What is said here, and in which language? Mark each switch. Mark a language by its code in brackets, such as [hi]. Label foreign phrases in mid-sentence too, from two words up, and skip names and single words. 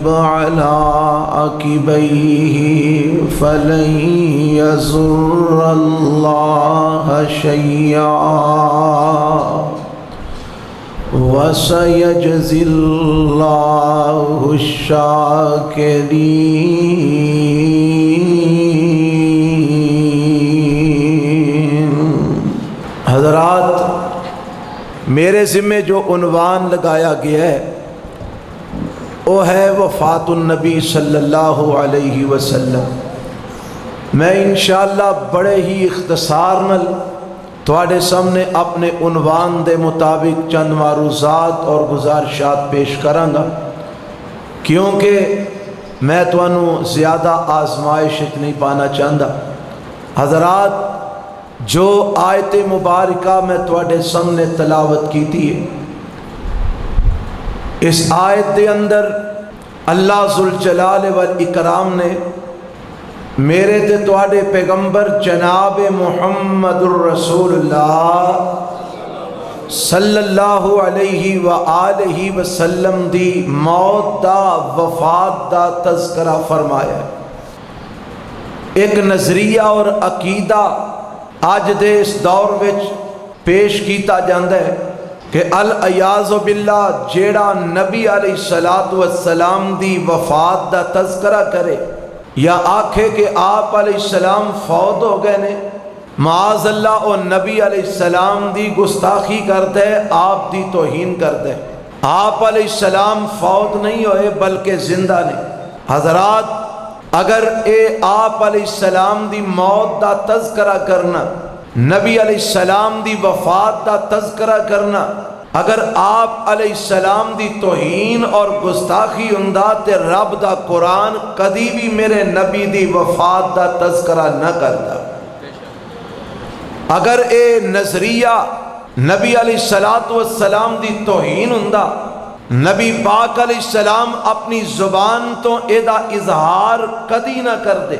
[ar] على عقبيه فلن يضر الله شيئا وسيجزي الله الشاكرين۔ [ur] حضرات، میرے ذمے جو عنوان لگایا گیا ہے وہ ہے [ar] وفات النبی صلی اللہ علیہ وسلم۔ [pa] میں انشاءاللہ بڑے ہی اختصار نال تواڈے سامنے اپنے عنوان دے مطابق چند معروضات اور گزارشات پیش کراں گا، کیونکہ میں تانوں زیادہ آزمائش نہیں پانا چاہتا۔ حضرات، جو آیت مبارکہ میں تواڈے سامنے تلاوت کیتی ہے، اس آیت دے اندر اللہ ذوالجلال والاکرام نے میرے تے تواڈے پیغمبر جناب محمد الرسول اللہ [ar] صلی اللہ علیہ وآلہ وسلم [pa] دی موت دا وفات دا تذکرہ فرمایا۔ ایک نظریہ اور عقیدہ آج دے اس دور وچ پیش کیتا جاندہ ہے کہ [ar] العیاذ باللہ [pa] جیڑا نبی [ar] علیہ السلام [pa] دی وفات دا تذکرہ کرے یا آکھے کہ آپ [ar] علیہ السلام [pa] فوت ہو گئے نے، [ar] معاذ اللہ [pa] او نبی [ar] علیہ السلام [pa] دی گستاخی کرتے، آپ دی توہین کرتے۔ آپ [ar] علیہ السلام [pa] فوت نہیں ہوئے بلکہ زندہ نے۔ حضرات، اگر اے آپ [ar] علیہ السلام [pa] دی موت دا تذکرہ کرنا، نبی [ar] علیہ السلام [pa] دی وفات دا تذکرہ کرنا، اگر آپ [ar] علیہ السلام [pa] دی توہین اور گستاخی ہوندا تے رب دا قرآن کدی بھی میرے نبی دی وفات دا تذکرہ نہ کرتا۔ اگر اے نظریہ نبی [ar] علیہ السلام [pa] دی توہین ہوندا، نبی پاک [ar] علیہ السلام [pa] اپنی زبان تو اے دا اظہار کدی نہ کر دے۔